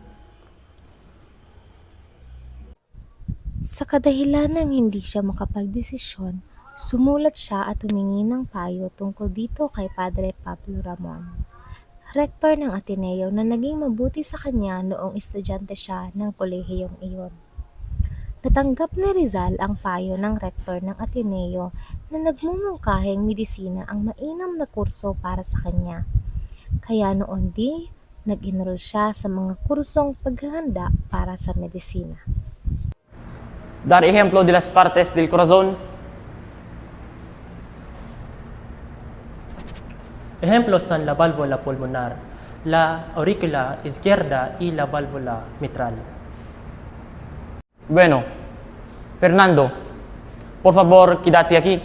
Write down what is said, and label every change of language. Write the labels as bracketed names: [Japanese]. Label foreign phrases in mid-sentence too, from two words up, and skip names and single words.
[Filipino] Sa kadahilanang hindi siya makapagdesisyon, sumulat siya at humingi ng payo tungkol dito kay Padre Pablo Ramon, rektor ng Ateneo na naging mabuti sa kanya noong estudyante siya ng kolehiyong iyon. Natanggap ni Rizal ang payo ng rektor ng Ateneo na nagmumungkahing medisina ang mainam na kurso para sa kanya. Kaya noon nag-enroll siya sa mga kursong paghahanda para sa medisina. [Spanish] Dar ejemplo de las partes del corazón. Ejemplos son la válvula pulmonar, la aurícula izquierda y la válvula mitral. Bueno, Fernando, por favor, quédate aquí.